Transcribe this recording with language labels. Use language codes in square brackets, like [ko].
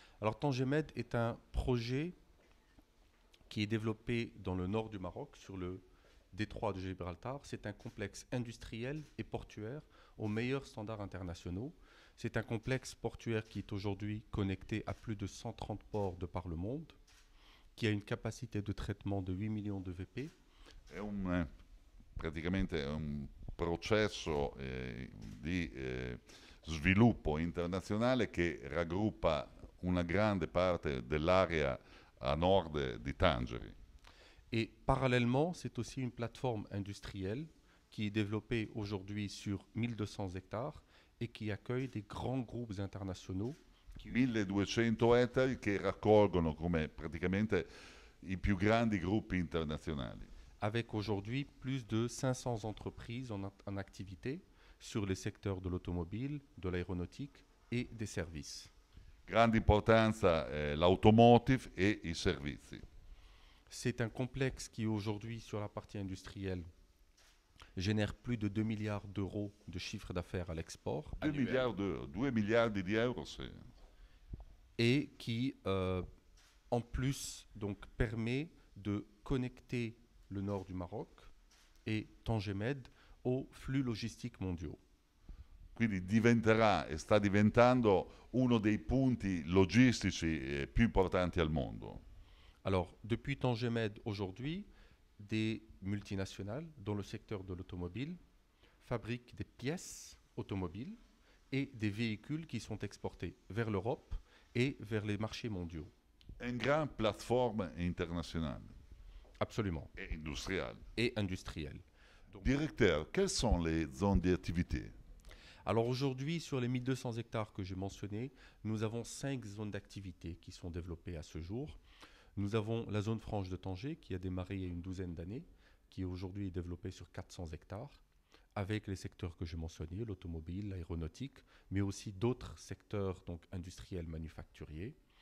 [fr] Alors Tangemed est un projet qui est développé dans le nord du Maroc, sur le détroit de Gibraltar. C'est un complexe industriel et portuaire aux meilleurs standards internationaux. C'est un complexe portuaire qui est aujourd'hui connecté à plus de 130 ports de par le monde, qui a une capacité de traitement de 8 millions de VP. [it] È praticamente un processo di sviluppo internazionale che raggruppa una grande parte dell'area a nord di Tangeri. [fr] Et parallèlement, c'est aussi une plateforme industrielle qui est développée aujourd'hui sur 1200 hectares et qui accueille des grands groupes internationaux qui [it] 1200 ettari che raccolgono come praticamente i più grandi gruppi internazionali. [fr] avec aujourd'hui plus de 500 entreprises en activité sur les secteurs de l'automobile, de l'aéronautique et des services. [it] Grande importanza l'automotive e i servizi. [fr] C'est un complexe qui aujourd'hui, sur la partie industrielle, génère plus de 2 milliards d'euros de chiffre d'affaires à l'export 2 annuel [it] miliardi, 2 miliardi di euro, [fr] et qui, en plus, donc, permet de connecter le nord du Maroc et Tangemed aux flux logistiques mondiaux. [it] Quindi diventerà e sta diventando uno dei punti logistici più importanti al mondo. [fr] Alors, depuis Tangemed aujourd'hui, des multinationales dans le secteur de l'automobile fabriquent des pièces automobiles et des véhicules qui sont exportés vers l'Europe et vers les marchés mondiaux. [it] È una gran piattaforma internazionale [fr] Absolument. [it] e industriale. [fr] Et industriels. Donc, Directeur, quelles sont les zones d'activité? alors aujourd'hui, sur les 1200 hectares que j'ai mentionnés, nous avons 5 zones d'activité qui sont développées à ce jour. Nous avons la zone franche de Tanger qui a démarré il y a une douzaine d'années, qui aujourd'hui est développée sur 400 hectares, avec les secteurs que j'ai mentionnés, l'automobile, l'aéronautique, mais aussi d'autres secteurs donc industriels manufacturiers.